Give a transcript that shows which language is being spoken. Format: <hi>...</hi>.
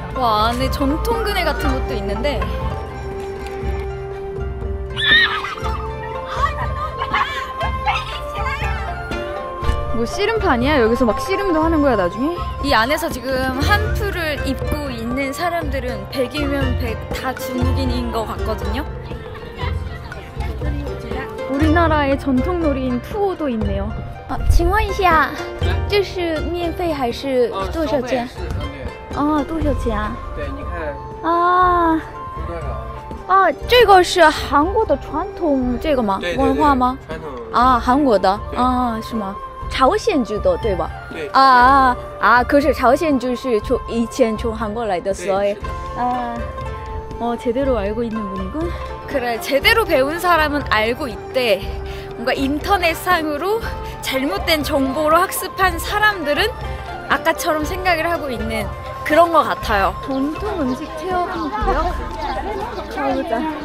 <ko>와, 안에 전통그네 같은 것도 있는데 뭐 씨름판이야? 여기서 막 씨름도 하는 거야 나중에? 이 안에서 지금 한풀을 입고 있는 사람들은 100이면 100 다 중국인인 것 같거든요? 우리나라의 전통 놀이인 투어도 있네요.</ko> <zh>请问一下，这是免费还是多少钱？多少钱啊？对，你看多少？这个是韩国的传统这个吗？文化吗？传统韩国的是吗？朝鲜族的对吧？对。可是朝鲜族是以前从韩国来的，所以</zh> <ko>제대로 알고 있는 분이군. 그래, 제대로 배운 사람은 알고 있대. 뭔가 인터넷상으로 잘못된 정보로 학습한 사람들은 아까처럼 생각을 하고 있는 그런 것 같아요. 전통 음식 체험이고요. 가보자.</ko>